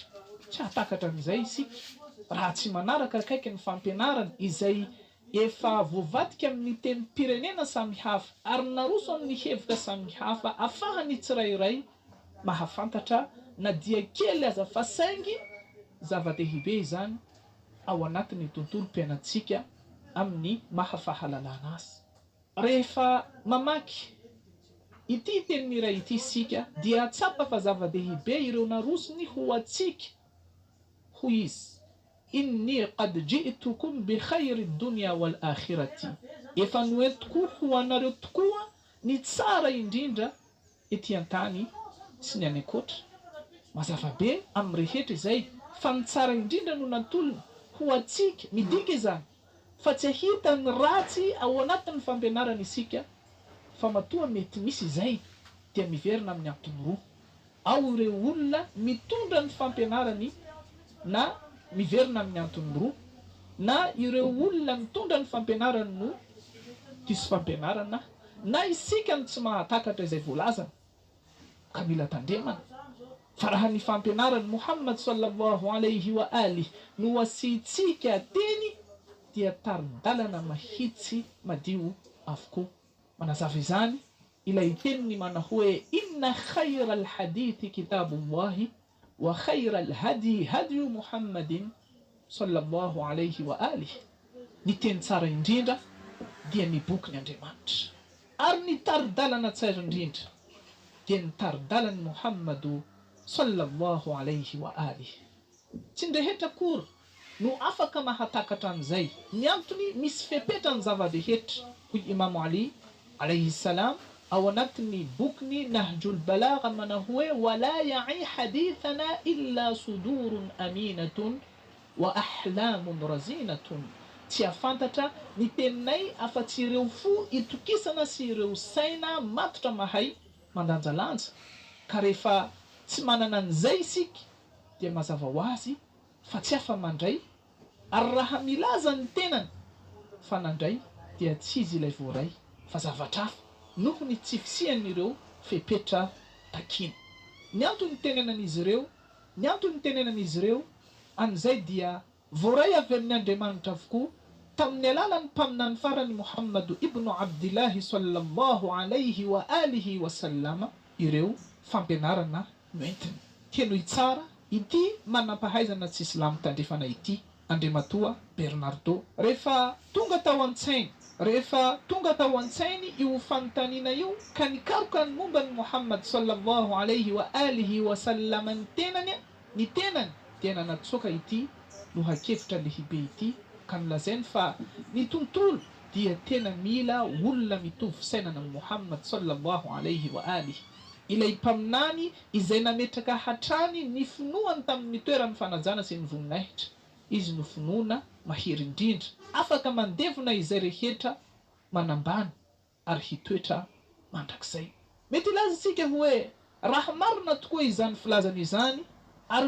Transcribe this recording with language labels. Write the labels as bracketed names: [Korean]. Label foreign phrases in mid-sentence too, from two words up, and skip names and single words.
[Malagasy] Tsy hatakatra an'izay isika raha tsy manaraka akaiky ny fampianarana izay efa voavadika amin'ny tenim-pirenena samihafa ary naroso amin'ny hevitra samihafa ahafahany tsirairay mahafantatra na dia kely aza fa saingy zava-dehibe izany ao anatin'ny tontolo mpiainantsika amin'ny mahafahalalana azy. rehefa mamaky ity teny miray ity isika dia tsapa fa zava-dehibe ireo narosony ho atsika ho izy [Arabic] إني قد جئتكم بخير الدنيا والآخرة [Malagasy] efa noentiko ho anareo tokoa ny tsara indrindra ety an-tany sy ny any ankoatra mazava be amin'ny rehetra izay fa ny tsara indrindra no natolona ho atsika midika izany fa tsy ahita ny ratsy ao anatin'ny fampianarana isika fa matoa mety misy izay dia miverina amin'ny antony roa ao ireo olona mitondra ny fampianarany na miverina amin'ny antony roa na ireo olona mitondra ny fampianarany no diso fampianarana na isika ny tsy mahatakatra izay voalazana ka mila tandremana fa raha ny fampianarany Muhammad [Arabic] صلى الله عليه وآله [Malagasy] no asitsika teny dia tarin-dalana mahitsy madio avokoa manazava izany ilay teniny mana hoe [Arabic] إن خير الحديث كتاب الله و خير الهدي هدي محمد صلى الله عليه وآله [Malagasy] ny teny tsara indrindra dia ny boky ny Andriamanitra ary ny tarin-dalana tsara indrindra dia ny tarin-dalany Muhammadu [Arabic] صلى الله عليه وآله [Malagasy] tsy ndrehetra kory no afaka mahatakatra an'izay ny antony misy fepetrany zava-dehetra hoy Imam Ali [Arabic] عليه السلام [Malagasy] ao anatin'ny bokiny Nahjul Balagha mana hoe [Arabic] ولا يعي حديثنا إلا صدور أمينة وأحلام رزينة [Malagasy] tsy afantatra ny teninay afa-tsy ireo fo itokisana sy ireo saina matotra mahay mandanjalanja ka rehefa tsy manana an'izay isika dia mazava ho azy fa tsy afa mandray ary raha milaza ny tenany fa nandray dia tsy izy ilay voaray fa zavatra hafa noho ny tsy fisian'ireo fepetra takina ny antony tenenan'izy ireo ny antony tenenan'izy ireo an'izay dia voaray avy amin'ny Andriamanitra avokoa tamin'ny alalan'ny mpaminany farany Muhammadu ibnu Abdillahi [Arabic] صلى الله عليه وآله وسلم [Malagasy] ireo fampianarana noentiny teno itsara ity manampahaizana tsy islamo tandrefana ity Andriamatoa Bernardo rehefa tonga tao an-tsainy io fanontaniana io ka nikaroka ny momba ny Muhammad [Arabic] صلى الله عليه وآله وسلم [Malagasy] ny tenany dia nanatsoka ity no hakevitra lehibe ity ka nolazainy fa ny tontolo dia tena mila olona mitovy sainana ny Muhammad [Arabic] صلى الله عليه وآله [Malagasy] ilay mpaminany izay nametraka hatrany ny finoany tamin'ny toerany fanajana sy ny voninahitra izy no finoana mahery indrindra afaka mandevona izay rehetra manambany ary hitoetra mandrakizay mety ilaza isika hoe raha marina tokoa izany filazana izany ary